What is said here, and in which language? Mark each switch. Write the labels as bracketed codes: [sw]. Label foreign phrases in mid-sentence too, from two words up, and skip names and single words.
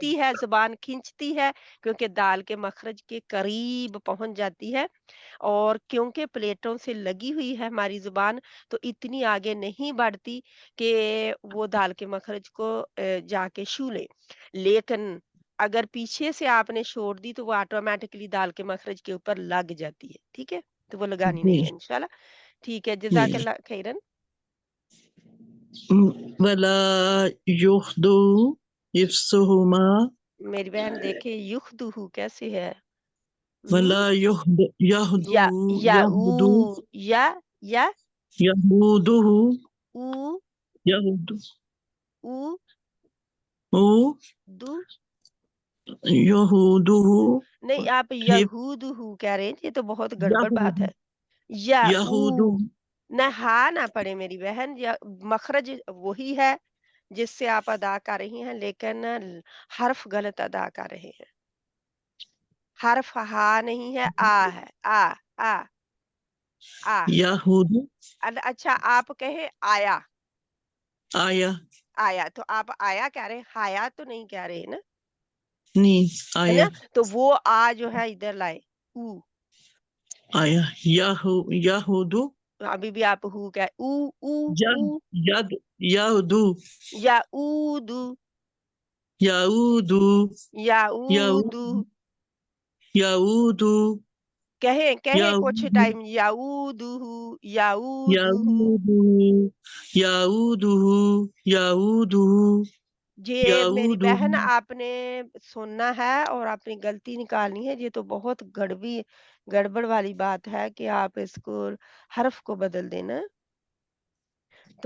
[ur] کھینچتی ہے زبان کھینچتی ہے کیونکہ دال کے مخرج کے قریب پہنچ جاتی ہے اور کیونکہ پلیٹوں سے لگی ہوئی ہے ہماری زبان تو اتنی آگے نہیں بڑھتی کہ وہ دال کے مخرج کو جا کے چھو لے لیکن اگر پیچھے سے آپ نے چھوڑ دی تو وہ آٹومیٹکلی دال کے مخرج کے اوپر لگ جاتی ہے ٹھیک ہے تو وہ لگانی جی نہیں ہے انشاءاللہ ٹھیک ہے جی [ar] جزاک اللہ خیرن ولا يحدو حفظهما [ur] میری بہن دیکھے یخدہو کیسے ہے [ar] ولا يهدو یا یا يهدو یا يهوده او يهدو او دو يهوده [ur] نہیں آپ یہود ہو کہہ رہے ہیں یہ تو بہت گڑبڑ بات ہے [ar] يهود یا او يهوده [ur] نہ ہا نہ پڑے میری بہن یا مخرج وہی ہے جس سے آپ ادا کر رہی ہیں لیکن حرف غلط ادا کر رہے ہیں حرف ہا نہیں ہے آ ہے آ آ آ [ar] يهود [ur] اچھا آپ کہیں آیا آیا آیا تو آپ آیا کہہ رہے ہیں ہایا تو نہیں کہہ رہے نا نہیں ہے آیا نا تو وہ آ جو ہے ادھر لائے او [ar] آیا یہودو [ur] ابھی بھی آپ ہو کیا او او او [ar] ید یہودو یا اودو یہودو یا اودو یہودو [ur] کہیں کچھ ٹائم [ar] یعودو یعودو یہودو یہودو یہودو [ur] یہ میری [ar] یہودو [ur] بہن آپ نے سننا ہے اور اپنی غلطی نکالنی ہے یہ تو بہت گڑبڑ والی بات ہے کہ آپ اس کو حرف کو بدل دینا تو